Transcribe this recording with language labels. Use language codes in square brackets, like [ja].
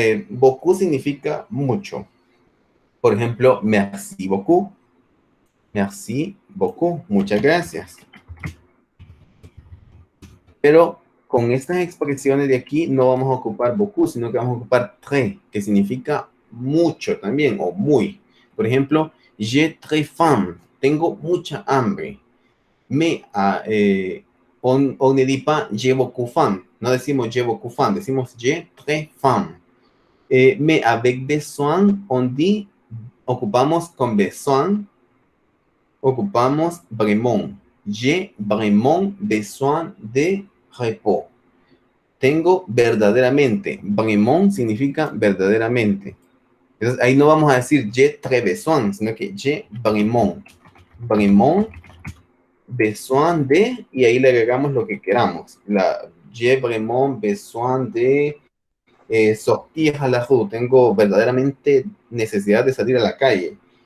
[es] Beaucoup significa mucho. Por ejemplo, [fr] merci beaucoup. Merci beaucoup. [es] Muchas gracias. Pero con estas expresiones de aquí no vamos a ocupar beaucoup, sino que vamos a ocupar très, que significa mucho también, o muy. Por ejemplo, [fr] j'ai très faim. [es] Tengo mucha hambre. [fr] Mais on ne dit pas j'ai beaucoup faim. [es] No decimos [fr] j'ai beaucoup faim, [es] decimos [fr] j'ai très faim. Mais avec besoin, on dit, [es] ocupamos con besoin, ocupamos [fr] vraiment. J'ai vraiment besoin de repos. [es] Tengo verdaderamente. Vraiment significa verdaderamente. Entonces ahí no vamos a decir [fr] j'ai très besoin, [es] sino que [fr] j'ai vraiment. vraiment besoin de, [es] y ahí le agregamos lo que queramos. [fr] J'ai vraiment besoin de sortir a la rue. [es] Tengo verdaderamente necesidad de salir a la calle.